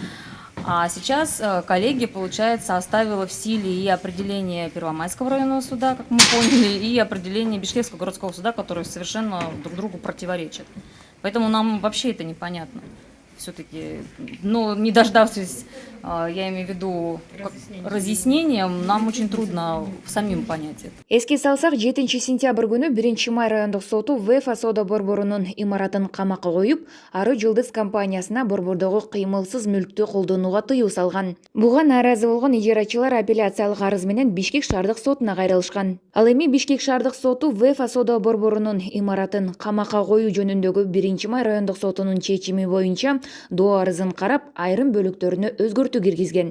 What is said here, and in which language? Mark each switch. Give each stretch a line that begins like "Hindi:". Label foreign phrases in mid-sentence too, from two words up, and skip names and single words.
Russian: А сейчас коллегия, получается, оставила в силе и определение Первомайского районного суда, как мы поняли, и определение Бишкекского городского суда, которые совершенно друг другу противоречат. Поэтому нам вообще это непонятно. Все-таки, но не дождавшись, я имею в виду разъяснением, нам очень трудно самим понять это.
Kyrgyz: Эске салсак, 7 сентябрь күнү 1 май райондук соту ВФ соода борборунун имаратын камакка коюп, Ару Жылдыз компаниясына борбордогу кыймылсыз мүлктү колдонууга тыюу салган. Буга нааразы болгон ижарачылар апелляциялык арыз менен Бишкек шаардык сотуна кайрылышкан. Ал эми Бишкек шаардык соту ВФ соода борборунун имаратын камакка коюу жөнүндөгү 1 май райондук сотунун чечими боюнча доо арызын карап, айрым бөлүктөрүнө өзгөртүү киргизген.